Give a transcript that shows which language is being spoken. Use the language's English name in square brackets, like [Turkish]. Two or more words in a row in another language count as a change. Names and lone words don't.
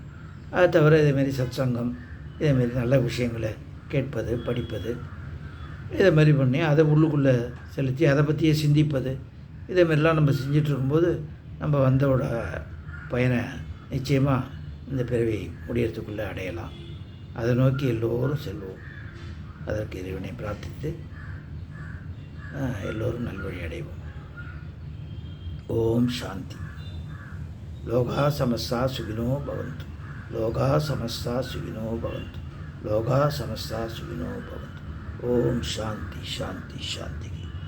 [Tamil] அதை தவிர இதேமாரி சத்சங்கம், இதேமாரி நல்ல விஷயங்களை கேட்பது, படிப்பது, இதேமாரி பண்ணி அதை உள்ளுக்குள்ளே செலுத்தி அதை பற்றியே சிந்திப்பது, இதேமாரிலாம் நம்ம செஞ்சிட்ருக்கும்போது நம்ம வந்தோட பயனை நிச்சயமாக இந்த பிறவி முடியறதுக்குள்ளே அடையலாம். அதை நோக்கி எல்லோரும் செல்வோம். அதற்கு இறைவனை பிரார்த்தித்து எல்லோரும் நல்வழி அடைவோம். [Sanskrit] ओम् शान्तिः। लोकाः समस्ताः सुखिनो भवन्तु. लोकाः समस्ताः सुखिनो भवन्तु। लोकाः समस्ताः सुखिनो भवन्तु. ओम् शान्तिः शान्तिः शान्तिः.